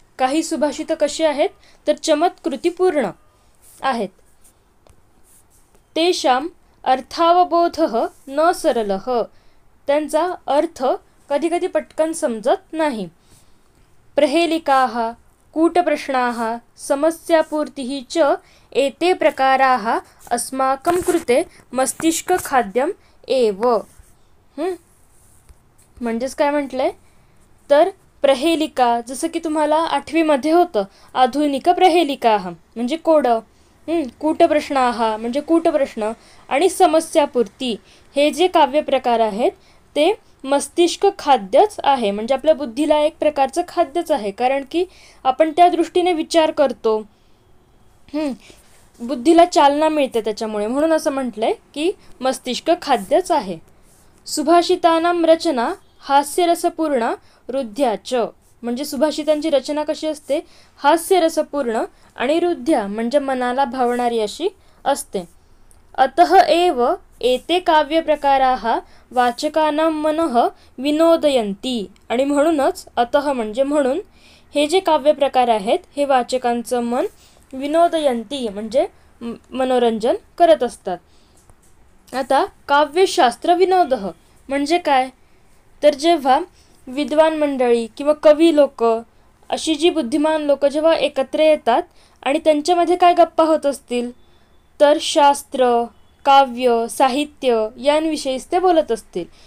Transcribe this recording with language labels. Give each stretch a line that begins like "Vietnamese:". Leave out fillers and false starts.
Marathi: काही सुभाषित कशी आहेत तर चमत्कृतिपूर्ण आहेत.
Sanskrit: तेषां अर्थावबोधः न सरलः.
Marathi: त्यांचा अर्थ कधी कधी पटकन समजत नाही.
Sanskrit: प्रहेलिकाः कूटप्रश्नाः समस्यापूर्तिः च एते प्रकाराः अस्माकं कृते मस्तिष्कखाद्यम् एव.
Marathi: म्हणजेच काय म्हटलंय तर प्रहेलिका, जसं की तुम्हाला 8वी मध्ये होतं आधुनिक प्रहेलिकाः म्हणजे कोडं, कूटप्रश्नाः म्हणजे कूटप्रश्न आणि समस्यापूर्ती हे जे काव्यप्रकार आहेत ते मस्तिष्क खाद्यच आहे. म्हणजे आपल्या बुद्धीला एक प्रकारचं खाद्यच आहे, कारण की आपण त्या दृष्टीने विचार करतो, बुद्धीला चालना मिळते त्याच्यामुळे. म्हणून असं म्हटलंय की मस्तिष्क खाद्यच आहे.
Sanskrit: सुभाषितानां रचना हास्यरसपूर्ण रुद्ध्याच.
Marathi: म्हणजे सुभाषितांची रचना कशी असते हास्यरसपूर्ण आणि रुद्ध्या म्हणजे मनाला भावणारी अशी असते.
Sanskrit: अतः एव एते काव्यप्रकाराः वाचकानां मनः विनोदयन्ति.
Marathi: आणि म्हणूनच अतः म्हणजे म्हणून हे जे काव्यप्रकार आहेत हे वाचकांचं मन विनोदयन्ति म्हणजे मनोरंजन करत असतात. आता काव्यशास्त्र विनोदः म्हणजे काय तर जेव्हा विद्वान मंडळी किंवा कवी लोक अशी जी बुद्धिमान लोक जेव्हा एकत्र येतात आणि त्यांच्यामध्ये काय गप्पा होत असतील तर शास्त्र, काव्य, साहित्य यांविषयीच ते बोलत असतील.